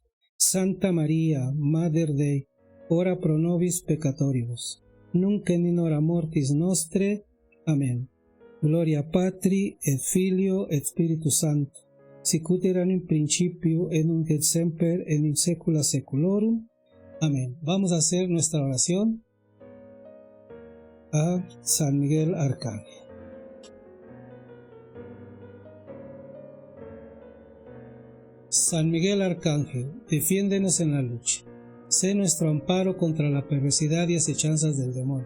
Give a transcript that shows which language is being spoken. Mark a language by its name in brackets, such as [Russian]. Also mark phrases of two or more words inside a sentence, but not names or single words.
[Latin] Santa María, Mater Dei, ora pro nobis peccatoribus, nunc et in hora mortis nostre. [Spanish] Amén. [Latin] Gloria Patri, et Filio, et Spiritus Sancto, sicut erat in principio, et nunc et semper, et in saecula saeculorum. [Spanish] Amén. Vamos a hacer nuestra oración a San Miguel Arcángel. San Miguel Arcángel, defiéndenos en la lucha. Sé nuestro amparo contra la perversidad y acechanzas del demonio.